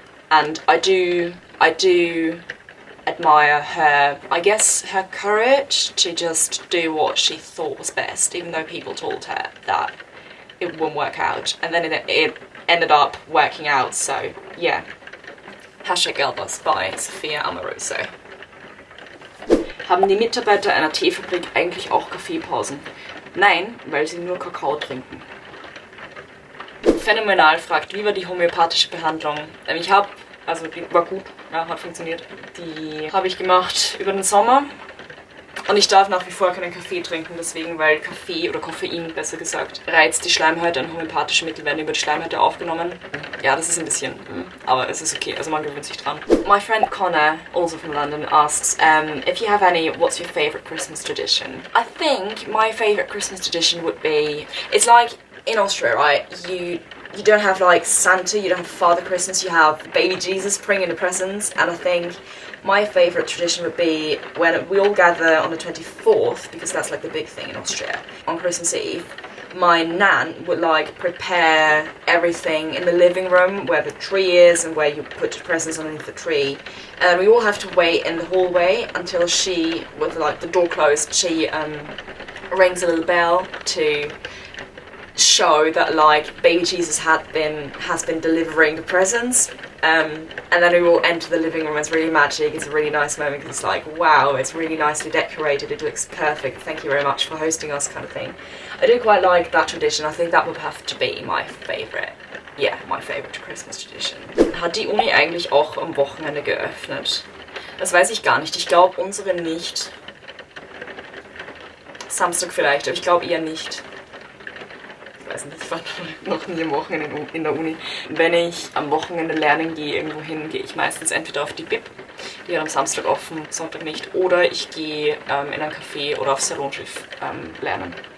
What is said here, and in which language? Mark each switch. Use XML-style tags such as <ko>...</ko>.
<en>And I do admire her, I guess, her courage to just do what she thought was best, even though people told her that it wouldn't work out. And then it ended up working out, so yeah. #Girlboss by Sophia Amoruso.</en> <de>Haben die Mitarbeiter einer Teefabrik eigentlich auch Kaffeepausen? Nein, weil sie nur Kakao trinken. Phänomenal fragt, wie war die homöopathische Behandlung? Ich habe, also die war gut, ja, hat funktioniert. Die habe ich gemacht über den Sommer und ich darf nach wie vor keinen Kaffee trinken, deswegen, weil Kaffee oder Koffein, besser gesagt, reizt die Schleimhäute und homöopathische Mittel werden über die Schleimhäute aufgenommen. Ja, das ist ein bisschen, aber es ist okay, also man gewöhnt sich dran.</de> <en>My friend Connor, also from London, asks if you have any, what's your favourite Christmas tradition? I think my favourite Christmas tradition would be, it's like in Austria, right, you don't have like Santa, you don't have Father Christmas, you have baby Jesus bringing the presents, and I think my favourite tradition would be when we all gather on the 24th, because that's like the big thing in Austria, on Christmas Eve. My nan would like prepare everything in the living room where the tree is and where you put the presents underneath the tree, and we all have to wait in the hallway until she, with like the door closed, she rings a little bell to show that like baby Jesus has been delivering the presents, and then we will enter the living room. It's really magic, it's a really nice moment because it's like, wow, it's really nicely decorated, it looks perfect, thank you very much for hosting us, kind of thing. I do quite like that tradition. I think that would have to be my favourite. Yeah, my favourite Christmas tradition.</en> <de>Hat die Uni eigentlich auch am Wochenende geöffnet? Das weiß ich gar nicht. Ich glaube unsere nicht. Samstag vielleicht, aber ich glaube eher nicht. Ich weiß nicht, ich war noch nie am Wochenende in der Uni. Wenn ich am Wochenende lernen gehe, irgendwo hin, gehe ich meistens entweder auf die BIP, die hat am Samstag offen, Sonntag nicht, oder ich gehe in ein Café oder aufs Salonschiff lernen.</de>